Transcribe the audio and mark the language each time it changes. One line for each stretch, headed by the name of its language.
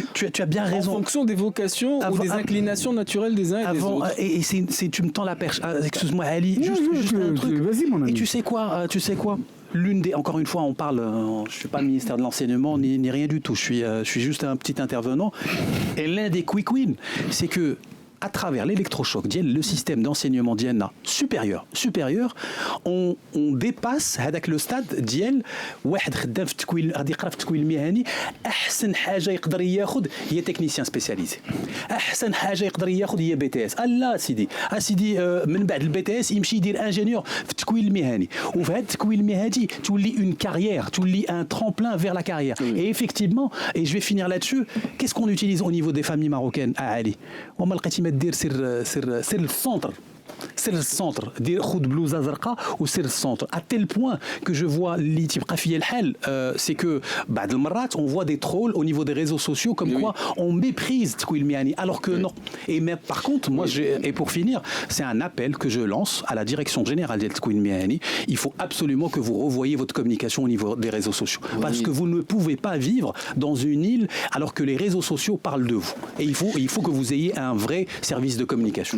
French: Tu as bien raison. En fonction des vocations ou des inclinations naturelles des uns et des autres. Et tu me tends la perche. Excuse-moi, Ali, juste un truc. Vas-y, mon ami. Et tu sais quoi encore une fois, on parle, je ne suis pas le ministère de l'enseignement ni rien du tout, je suis juste un petit intervenant. Et l'un des quick wins, c'est que à travers l'électrochoc, le système d'enseignement d'IENA supérieur, on dépasse
Arabic: هذاك
French: le stade
Arabic: ديال واحد خدام في التكوين غادي يقرا في التكوين المهني, احسن حاجه يقدر ياخذ هي تكنيسيان سبيسياليزي, احسن حاجه يقدر ياخذ هي BTS. لا سيدي من بعد الBTS يمشي يدير انجينيور في التكوين المهني, وفي هذا التكوين المهني تولي
French: une carrière,
Arabic: تولي
French: un tremplin vers la carrière. Et effectivement, et je vais finir là-dessus, qu'est-ce qu'on utilise au niveau des familles marocaines à Ali?
Arabic: وما لقيتي دير سير السونتر,
French: c'est le centre
Arabic: دير خد بلوزه زرقاء وسير السونتر.
French: à tel point que je vois
Arabic: اللي تبقى فيا الحال,
French: c'est que
Arabic: بعض المرات
French: on voit des trolls au niveau des réseaux sociaux comme quoi on méprise
Arabic: التكوين المهني,
French: alors que non. Et mais par contre moi et pour finir, c'est un appel que je lance à la direction générale
Arabic: ديال التكوين المهني.
French: Il faut absolument que vous revoyiez votre communication au niveau des réseaux sociaux, parce que vous ne pouvez pas vivre dans une île alors que les réseaux sociaux parlent de vous, et il faut que vous ayez un vrai service de communication.